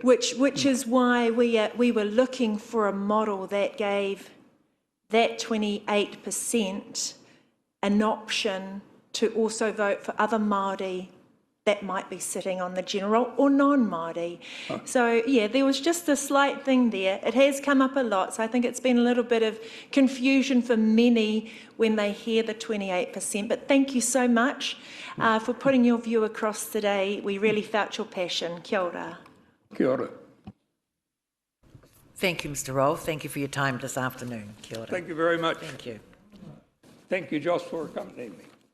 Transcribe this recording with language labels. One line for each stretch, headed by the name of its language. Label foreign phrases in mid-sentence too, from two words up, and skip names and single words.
English: Which is why we were looking for a model that gave that 28% an option to also vote for other Māori that might be sitting on the general or non-Māori. So yeah, there was just a slight thing there. It has come up a lot, so I think it's been a little bit of confusion for many when they hear the 28%. But thank you so much for putting your view across today. We really felt your passion.
Māori: Kia ora. Kia ora.
English: Thank you, Mr. Rolfe. Thank you for your time this afternoon.
Māori: Kia ora.
English: Thank you very much. Thank you. Thank you, Joss, for accompanying me.